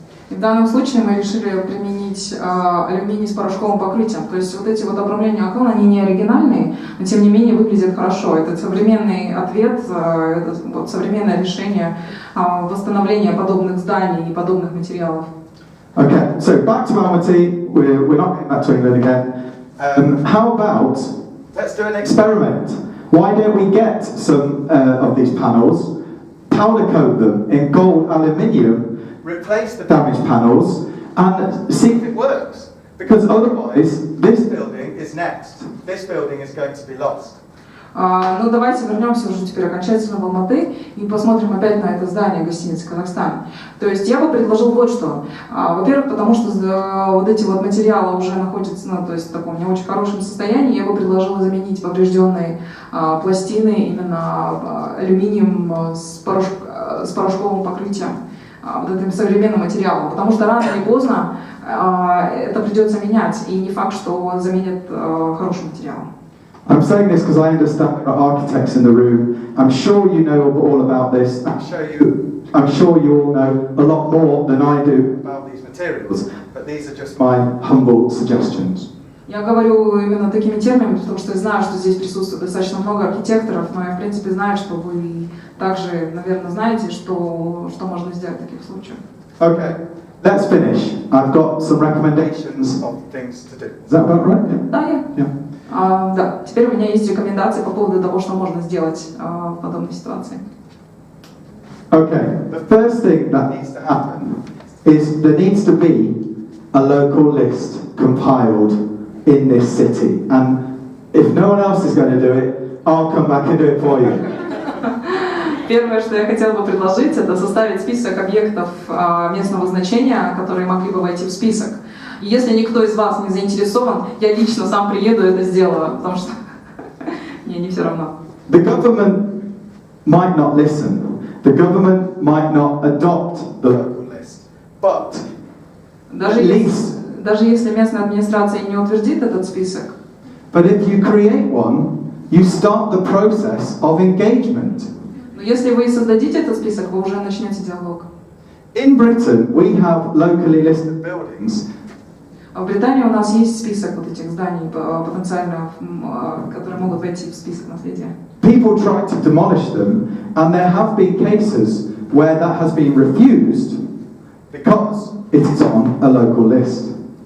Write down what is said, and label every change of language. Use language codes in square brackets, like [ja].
[ru] В данном случае мы решили применить алюминий с порошковым покрытием. То есть вот эти вот обрамления окон, они не оригинальные, но тем не менее выглядят хорошо. Это современный ответ, это вот современное решение восстановления подобных зданий и подобных материалов. [en] Okay, so back to Almaty. We're not getting back to England again. How about let's do an experiment? Why don't we get some of these panels, powder coat them in gold aluminium, replace the damaged panels, and see if it works? Because otherwise, this building is next. This building is going to be lost. [ru] Ну давайте вернемся уже теперь окончательно в Алматы и посмотрим опять на это здание гостиницы «Казахстан». То есть я бы предложил вот что. Во-первых, потому что вот эти вот материалы уже находятся, ну, то есть в таком не очень хорошем состоянии, я бы предложила заменить поврежденные пластины именно алюминием с порошковым покрытием, вот этим современным материалом, потому что рано или поздно это придется менять, и не факт, что заменят хорошим материалом. [en] I'm saying this because I understand there are architects in the room. I'm sure you know all about this. I'm sure you all know a lot more than I do about these materials. But these are just my humble suggestions. [ru] Я говорю именно такими терминами, потому что я знаю, что здесь присутствует достаточно много архитекторов, но я в принципе знаю, что вы также, наверное, знаете, что можно сделать в таких случаях. [en] Okay, let's finish. I've got some recommendations of things to do. Is that about right? [ru] Да, [en] Yeah. [ru] Да, теперь у меня есть рекомендации по поводу того, что можно сделать в подобной ситуации. [en] Okay, the first thing that needs to happen is there needs to be a local list compiled in this city, and if no one else is going to do it, I'll come back and do it for you. [ru] Первое, что я хотела бы предложить, это составить список объектов местного значения, которые могли бы войти в список. И если никто из вас не заинтересован, я лично сам приеду и это сделаю, потому что мне не все равно. [en] The government might not listen. The government might not adopt the local list. But [ru] даже если местная администрация не утвердит этот список. [en] But if you create one, you start the process of engagement. [ru] Но если вы создадите этот список, вы уже начнете диалог. [en] In Britain, we have locally listed buildings. [ru] В Британии у нас есть список вот этих зданий потенциально, которые могут войти в список наследия. [en] People try to demolish them, and there have been cases where that has been refused because it is on a local list.